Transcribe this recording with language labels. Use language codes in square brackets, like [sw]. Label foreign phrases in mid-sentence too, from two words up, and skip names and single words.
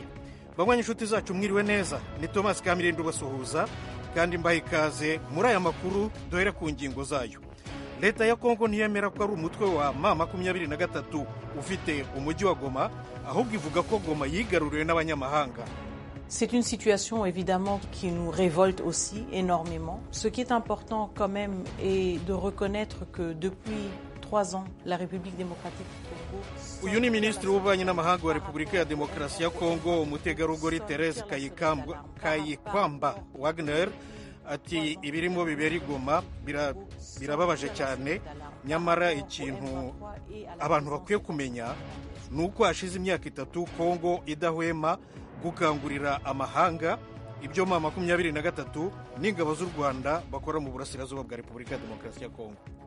[rw] Banywanyi inshuti zacu mwiriwe neza, ni Thomas Kamirindi ubasuhuza kandi mbaha ikaze muri aya makuru. Duhere ku ngingo zayo. Leta ya Kongo ntiyemera ko ari umutwe wa M23 ufite umujyi wa Goma, ahubwo ivuga ko Goma yigaruriwe n'abanyamahanga. [fr] C'est une situation évidemment qui nous révolte aussi énormément. Ce qui est important quand même est de reconnaître que depuis 3 ans, la République démocratique du Congo... [rw] Uyu ni Minisitiri w'Ububanyi n'Amahanga wa Repubulika ya Demokarasi ya Kongo, umutegarugori Therese Kayikwamba Wagner, ati ibirimo bibera i Goma birababaje cyane, nyamara ikintu abantu bakwiye kumenya ni uko hashize imyaka 3 Kongo idahwema gukangurira amahanga ibyo M23 n'ingabo z'u Rwanda bakora mu burasirazuba bwa Repubulika ya Demokarasi ya Kongo.